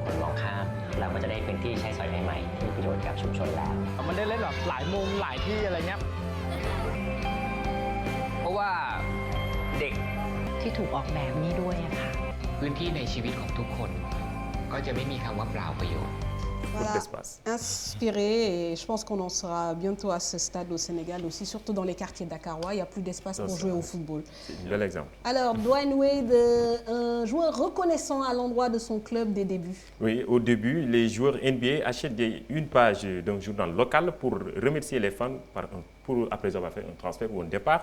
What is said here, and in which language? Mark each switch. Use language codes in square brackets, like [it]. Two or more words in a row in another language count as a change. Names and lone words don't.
[th] คนมองข้ามเราก็จะได้พื้นที่ใช้สอยใหม่ๆที่ประโยชน์กับชุมชนแล้วมันได้เล่นแบบหลายมุมหลายที่อะไรเงี้ยเพราะว่าเด็กที่ถูกออกแบบนี้ด้วยค่ะพื้นที่ในชีวิตของทุกคนก็จะไม่มีคำว่าเปล่าประโยชน์ [fr] Voilà, d'espace. inspiré, et je pense qu'on en sera bientôt à ce stade au Sénégal aussi, surtout dans les quartiers dakarois, il n'y a plus d'espace pour jouer au football. C'est un bel exemple. Alors, Dwyane Wade, un joueur reconnaissant à l'endroit de son club des débuts. Oui, au début, les joueurs NBA achètent une page d'un journal local pour remercier les fans après avoir fait un transfert ou un départ.